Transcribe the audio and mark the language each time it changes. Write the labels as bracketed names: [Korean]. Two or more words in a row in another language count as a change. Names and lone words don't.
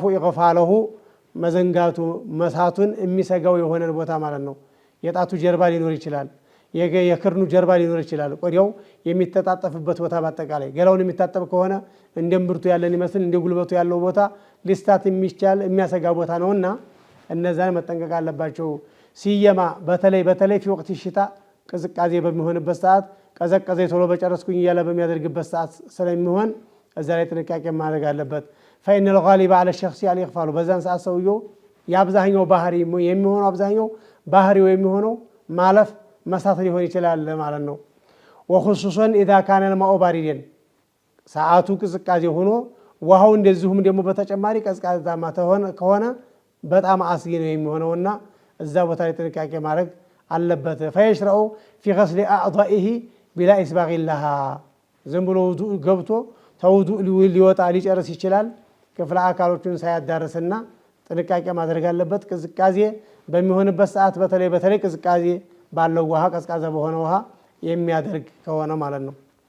[Amharic] ኢግፋለሁ መዘንጋቱ መሳቱን የሚሰጋው የሆነን ቦታ ማለት ነው። የጣቱ ጀርባ ሊኖር ይችላል። የክርኑ ጀርባ ሊኖር ይችላል። ቆዳው የሚተጣጠፍበት ቦታ በአጠቃላይ ገላውን የሚታጠብ ከሆነ እንደ እምብርቱ ያለን ይመስል እንደ ጉልበቱ ያለው ቦታ ሊስታት የሚቻል የሚያሰጋ ቦታ ነውና እነዛን መጠንቀቅ አለባቸው። ሲየማ በተለይ ፊ ወቅት ሽታ ቅዝቃዜ በሚሆንበት ሰዓት ቀዘቀዘ ቶሎ በጨረስኩኝ እያለ በሚያደርግበት ሰዓት ስለሚሆን እዛ ላይ ጥንቃቄ ማድረግ አለበት። فإن [Arabic] الغالب على الشخص الإغفال [Amharic] በዛን ሰዓት ሰውየው የአብዛኛው ባህሪ የሚሆነው አብዛኛው ባህሪው የሚሆነው ማለፍ መሳት ሊሆን ይችላል ማለት ነው። [Arabic] وخصوصا اذا كان الماء باردا [Amharic] ሰዓቱ ቅዝቃዜ ሆኖ ውሃው እንደዚሁም ደግሞ በተጨማሪ ቀዝቃዛማ ከሆነ በጣም አስጊ ነው የሚሆነውና እዛ ቦታ ላይ ጥንቃቄ ማድረግ አለበት። [Arabic] فيشرع في غسل أعضائه بلا إسباغ لها [Amharic] ዝም ብሎ ውዱእ ገብቶ ተውዱእ ሊወጣ ሊጨርስ ይችላል። ክፍለ አካሎቹን ሳያዳርስና ጥንቃቄ ማድረግ አለበት። ቅዝቃዜ በሚሆንበት ሰዓት በተለይ ቅዝቃዜ ባለው ውሃ ቀዝቃዛ በሆነ ውሃ የሚያደርግ ከሆነ ማለት ነው።